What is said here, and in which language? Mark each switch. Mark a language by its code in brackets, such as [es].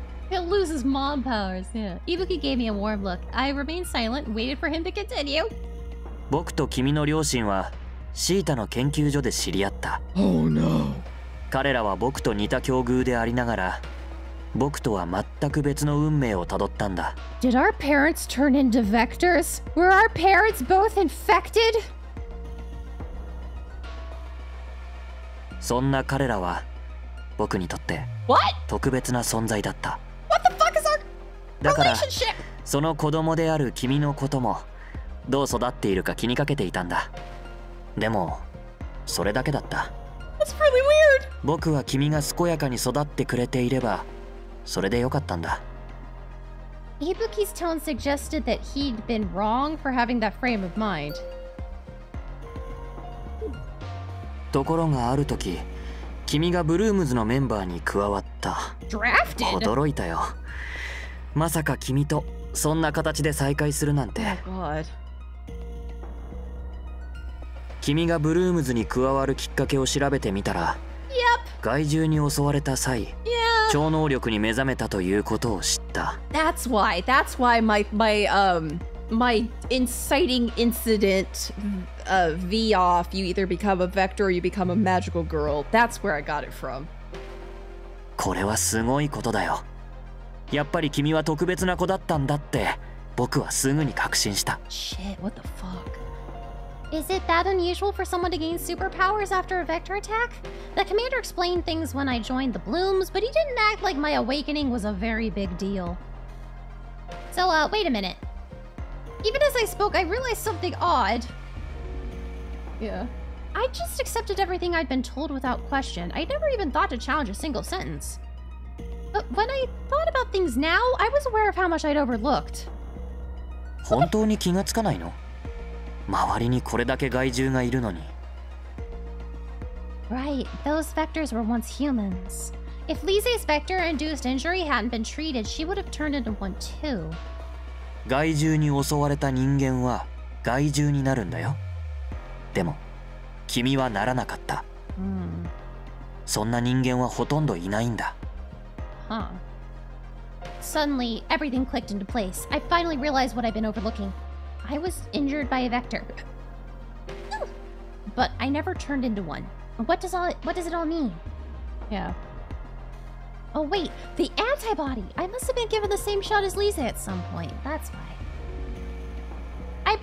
[en] He'll lose his mom powers, yeah. Ibuki gave me a warm look. I remained silent and waited for him to continue. [ja] 僕と君の両親はシータの研究所で知り合った。 [en] Oh no. [ja] 彼らは僕と似た境遇でありながら僕とは全く別の運命をたどったんだ。 [en] Did our parents turn into vectors? Were our parents both infected? [ja] そんな彼らは僕にとって特別な存在だった。 [en] What the fuck is our [ja] だから [en] relationship? [ja] その子供である君のこともどう育っているか気にかけていたんだ。でもそれだけだった。 [en] That's really weird. [ja] 僕は君が健やかに育ってくれていればそれでよかったんだ。 [en] Ibuki's tone suggested that he'd been wrong for having that frame of mind. [ja] ところがある時君がブルームズのメンバーに加わった。 [en] Drafted? [ja] 驚いたよ。まさか君とそんな形で再会するなんて。 [en] Oh god. [ja] 君がブルームズに加わるきっかけを調べてみたら、害獣に襲われた際、超能力に目覚めたということを知った。 [en] That's why my inciting incident V off, you either become a vector or you become a magical girl. That's where I got it from. [ja] これはすごいことだよ。やっぱり君は特別な子だったんだって僕はすぐに確信した。 [en] Shit, what the fuck? Is it that unusual for someone to gain superpowers after a vector attack? The commander explained things when I joined the Blooms, but he didn't act like my awakening was a very big deal. So, wait a minute. Even as I spoke, I realized something odd. Yeah. I just accepted everything I'd been told without question. I never even thought to challenge a single sentence. But when I thought about things now, I was aware of how much I'd overlooked. [ja] 本当に気がつかないの？周りにこれだけ害獣がいるのに。 [en] Right, those vectors were once humans. If Lise's vector-induced injury hadn't been treated, she would have turned into one too. [ja] 害獣に襲われた人間は害獣になるんだよ。でも君はならなかった。そんな人間はほとんどいないんだ。 [en] Huh. Suddenly, everything clicked into place. I finally realized what I'd been overlooking. I was injured by a vector. But I never turned into one. What does it all mean? Yeah. Oh wait, the antibody! I must have been given the same shot as Lisa at some point. That's why. I